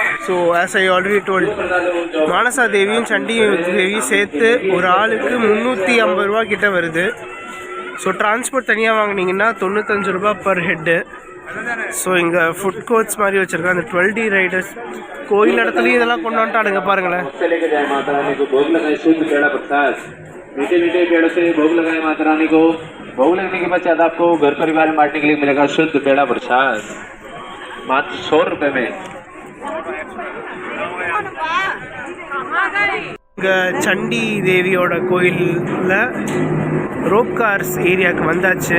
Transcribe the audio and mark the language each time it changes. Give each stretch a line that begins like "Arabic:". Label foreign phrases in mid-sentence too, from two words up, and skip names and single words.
English: so as I already told,
Tamil: மானசா தேவியும் சண்டி தேவியும் சேர்த்து ஒரு ஆளுக்கு 350 ரூபா கிட்ட வருது. ஸோ டிரான்ஸ்போர்ட் தனியாக வாங்கினீங்கன்னா 95 ரூபா
English: per head.
Tamil: ஸோ இங்கே
English: food courts
Tamil: மாதிரி வச்சுருக்கேன். அந்த 12D ரைடர்ஸ் கோயில் இடத்துலையும் இதெல்லாம் கொண்டு வந்துட்டானுங்க பாருங்களேன்.
Hindi: मीठे मीठे पेड़ों से भोग लगाए माता रानी को। भोग लगने के पश्चात आपको घर परिवार में बांटने के लिए मिलेगा शुद्ध पेड़ा प्रसाद मात्र 100 रुपये में।
Tamil: இங்கே சண்டி தேவியோட கோயிலில்
English: rope cars
Tamil: ஏரியாவுக்கு வந்தாச்சு.